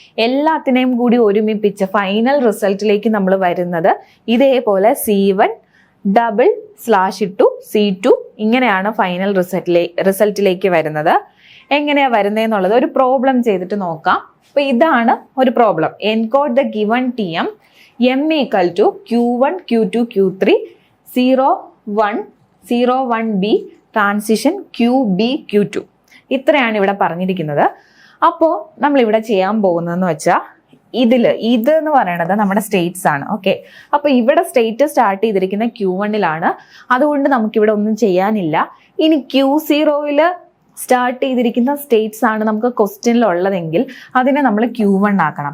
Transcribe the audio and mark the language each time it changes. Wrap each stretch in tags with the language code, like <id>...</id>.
<ml>എല്ലാത്തിനെയും കൂടി ഒരുമിപ്പിച്ച് ഫൈനൽ റിസൾട്ടിലേക്ക് നമ്മൾ വരുന്നത് ഇതേപോലെ C1 / C2 ഇങ്ങനെയാണ് ഫൈനൽ റിസൾട്ടിലേക്ക് വരുന്നത്. എങ്ങനെയാ വരുന്നതെന്നുള്ളത് ഒരു പ്രോബ്ലം ചെയ്തിട്ട് നോക്കാം. അപ്പൊ ഇതാണ് ഒരു problem.</ml> <en>Encode the given TM M = Q1, Q2, Q3 0 1 0 1B transition QB Q2.</en> <ml>ഇത്രയാണ് ഇവിടെ പറഞ്ഞിരിക്കുന്നത്. അപ്പോൾ നമ്മൾ ഇവിടെ ചെയ്യാൻ പോകുന്നതെന്ന് വെച്ചാൽ ഇത് എന്ന് പറയുന്നത് നമ്മുടെ സ്റ്റേറ്റ്സ് ആണ്. ഓക്കെ, അപ്പൊ ഇവിടെ സ്റ്റേറ്റ് സ്റ്റാർട്ട് ചെയ്തിരിക്കുന്ന Q1 അതുകൊണ്ട് നമുക്കിവിടെ ഒന്നും ചെയ്യാനില്ല. ഇനി Q0 സ്റ്റാർട്ട് ചെയ്തിരിക്കുന്ന സ്റ്റേറ്റ്സ് ആണ് നമുക്ക് ക്വസ്റ്റ്യനിൽ ഉള്ളതെങ്കിൽ അതിനെ നമ്മൾ Q1 ആക്കണം.</ml>